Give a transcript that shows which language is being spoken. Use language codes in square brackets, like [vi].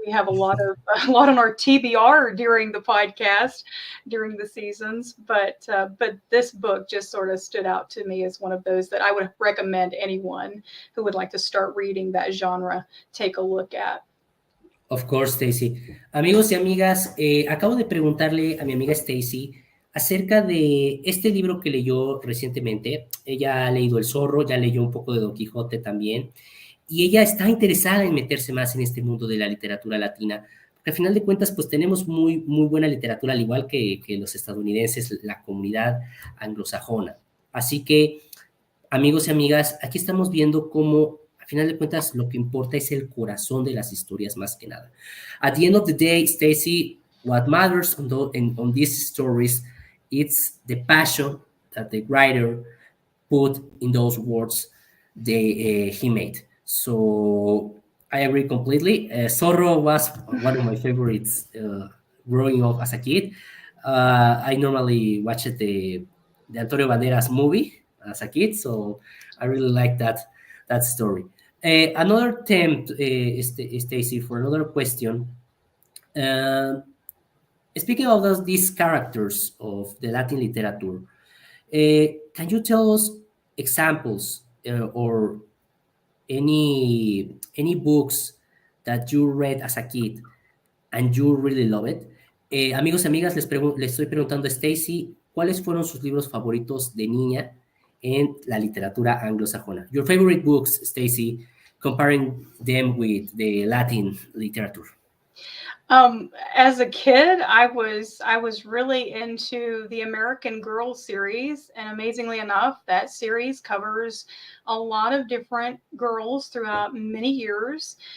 [en] We have a lot on our TBR during the podcast, during the seasons. But this book just sort of stood out to me as one of those that I would recommend anyone who would like to start reading that genre take a look at. Of course, Stacy. [es] Amigos y amigas, acabo de preguntarle a mi amiga Stacy acerca de este libro que leyó recientemente. Ella ha leído El Zorro, ya leyó un poco de Don Quijote también, y ella está interesada en meterse más en este mundo de la literatura latina, porque al final de cuentas, pues tenemos muy, muy buena literatura, al igual que los estadounidenses, la comunidad anglosajona. Así que, amigos y amigas, aquí estamos viendo cómo, al final de cuentas, lo que importa es el corazón de las historias más que nada. [en] At the end of the day, Stacy, what matters on these stories, it's the passion that the writer put in those words he made. So I agree completely. Zorro was one of my favorites growing up as a kid. I normally watched the Antonio Banderas movie as a kid, so I really like that story. Another attempt, Stacy, for another question. Speaking of these characters of the Latin literature, can you tell us examples or any books that you read as a kid and you really love it? [es] Amigos y amigas, les estoy preguntando a Stacy, ¿cuáles fueron sus libros favoritos de niña en la literatura anglosajona? [en] Your favorite books, Stacy, comparing them with the Latin literature. As a kid, I was really into the American Girl series, and amazingly enough, that series covers a lot of different girls throughout many years.